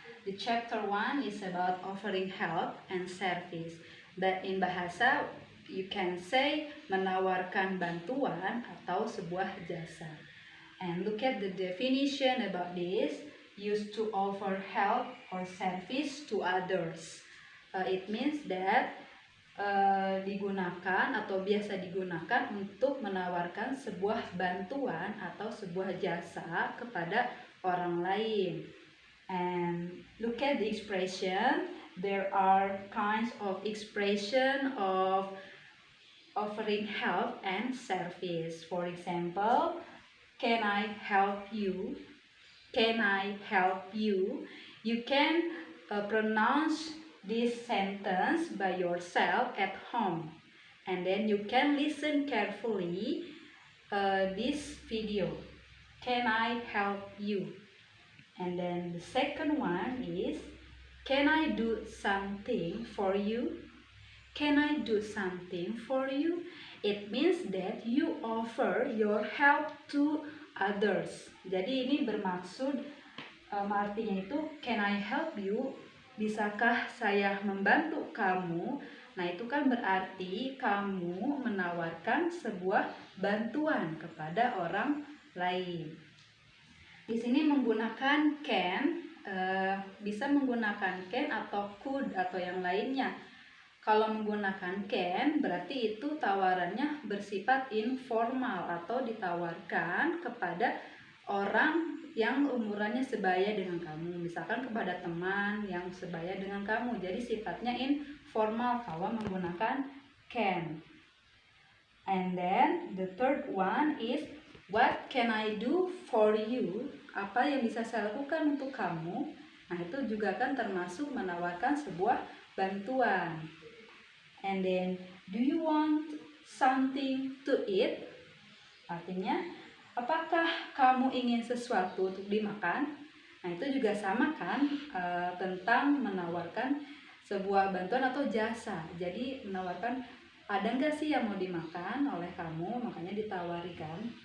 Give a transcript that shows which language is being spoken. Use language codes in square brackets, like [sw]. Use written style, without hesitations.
[en] The chapter 1 is about offering help and service, but in bahasa you can say [id] menawarkan bantuan atau sebuah jasa. [en] And look at the definition about this: used to offer help or service to others. It means that [id] digunakan atau biasa digunakan untuk menawarkan sebuah bantuan atau sebuah jasa kepada orang lain. [en] And look at the expression. There are kinds of expression of offering help and service. For example, can I help you? Can I help you? You can pronounce this sentence by yourself at home, and then you can listen carefully this video. Can I help you? And then the second one is, can I do something for you? Can I do something for you? It means that you offer your help to others. [id] Jadi ini bermaksud artinya itu, [en] can I help you? [id] Bisakah saya membantu kamu? Nah, itu kan berarti kamu menawarkan sebuah bantuan kepada orang lain. Di sini menggunakan can, bisa menggunakan can atau could atau yang lainnya. Kalau menggunakan can berarti itu tawarannya bersifat informal atau ditawarkan kepada orang yang umurannya sebaya dengan kamu, misalkan kepada teman yang sebaya dengan kamu. Jadi sifatnya informal kalau menggunakan can. [en] And then the third one is, what can I do for you? [id] Apa yang bisa saya lakukan untuk kamu? Nah, itu juga kan termasuk menawarkan sebuah bantuan. [en] And then, do you want something to eat? [id] Artinya, apakah kamu ingin sesuatu untuk dimakan? Nah, itu juga sama kan, tentang menawarkan sebuah bantuan atau jasa. Jadi menawarkan, ada nggak sih yang mau dimakan oleh kamu, makanya ditawari kan.